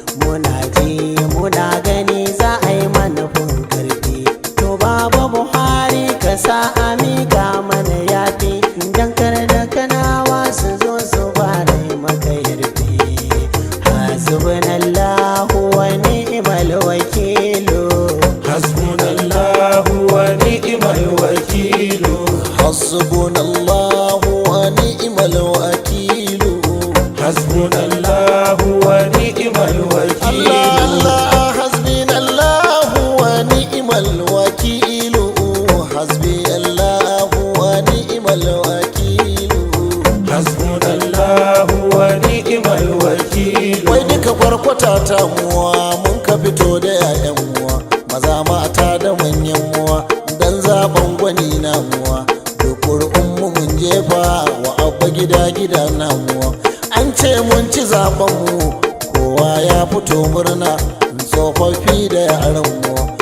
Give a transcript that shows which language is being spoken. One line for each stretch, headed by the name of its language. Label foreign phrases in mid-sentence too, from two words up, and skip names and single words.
Hausa: Muna ji muna gani za a yi mana fin ƙarfi. To, Baba Buhari, ka sa a miƙa mana yafi, dan kar da Kanawa su zo su fara yi maka yarfe.
Arabic: حسبنا الله ونعم الوكيل. حسبنا الله ونعم الوكيل. حسبنا الله ونعم نعم الوكيل. حسبنا الله ونعم الوكيل. الله، الله، حسبنا الله ونعم الوكيل. حسبي الله ونعم الوكيل. حسبنا الله ونعم الوكيل.
Hausa: Wai duka kwarkwata ta muwa, mun ka fito da 'ya'yan muwa, maza mata da manyan muwa, dan zaben gwani na muwa. Duk ƙuri'un mu mun jefa wa Abba gida gida namu. An ce mun ci zaɓen mu, kowa ya fito murna, tsofaffi da yaran mu.